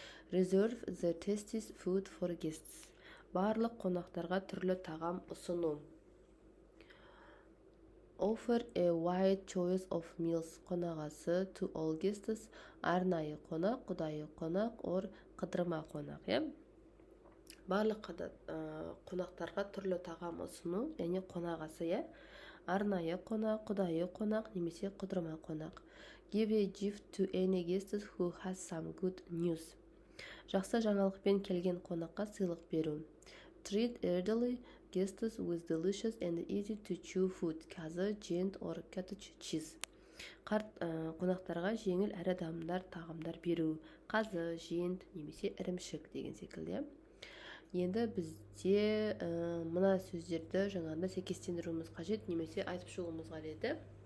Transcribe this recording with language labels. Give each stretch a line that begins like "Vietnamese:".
English: Reserve the tastiest food for guests.
Kazakh: Барлық қонақтарға түрлі тағам ұсыну.
English: Offer a wide choice of meals. Қонағасы to all guests.
Kazakh: Арнайы қонақ, құдайы қонақ, or қыдырма қонақ. Барлық қонақтарға түрлі тағам ұсыну, яғни қонағасы. Арнайы қонақ, құдайы қонақ, немесе қыдырма қонақ.
English: Give a gift to any guest who has some good news.
Kazakh: Жақсы жаңалықпен келген қонаққа сыйлық беру.
English: Treat elderly guests with delicious and easy to chew food. Қазы, жент or cottage cheese.
Kazakh: Қарт қонақтарға жеңіл әрі дамдар тағамдар беру. Қазы, жент, немесе ірімшік деген секілді. Енді бізде мына сөздерді жаңағында сәйкестендіруіміз қажет, немесе айтып шығуымыз қажет.